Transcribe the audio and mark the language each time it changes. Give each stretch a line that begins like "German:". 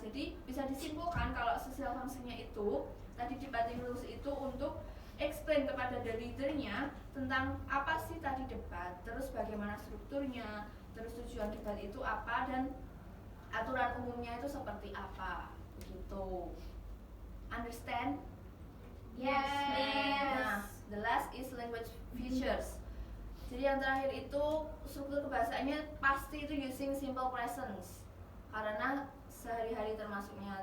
Indonesian: Jadi bisa disimpulkan kalau social functionnya itu tadi debating rules itu untuk explain kepada the readernya tentang apa sih tadi debat, terus bagaimana strukturnya, terus tujuan debat itu apa, dan aturan umumnya itu seperti apa, begitu.
English: Understand? Yes. Nah, the last is language features.
Indonesian: Jadi yang terakhir itu struktur kebahasaannya pasti itu using simple presence karena sehari-hari termasuknya.